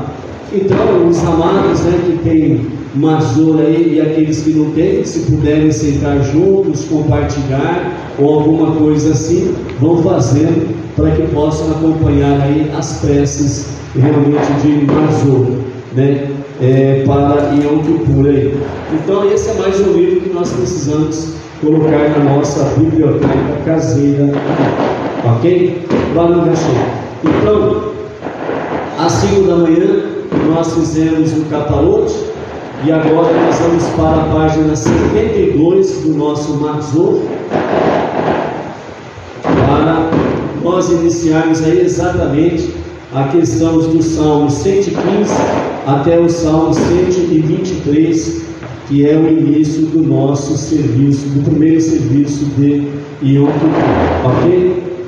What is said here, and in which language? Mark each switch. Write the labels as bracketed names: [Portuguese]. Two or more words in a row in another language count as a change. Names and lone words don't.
[Portuguese] Então, os amados, né, que tem Marzor aí e aqueles que não têm, se puderem sentar juntos, compartilhar ou alguma coisa assim, vão fazendo para que possam acompanhar aí as preces realmente de Marzor, né, para Yom Kippur aí. Então esse é mais um livro que nós precisamos colocar na nossa biblioteca caseira, ok? [Hebrew] ברוך השם. [Portuguese] Então, às 5 da manhã nós fizemos o Kaparot, e agora nós vamos para a página 72 do nosso Marzor, para nós iniciarmos aí exatamente a questão do Salmo 115 até o Salmo 123, que é o início do nosso serviço, do primeiro serviço de Yom Kippur, ok?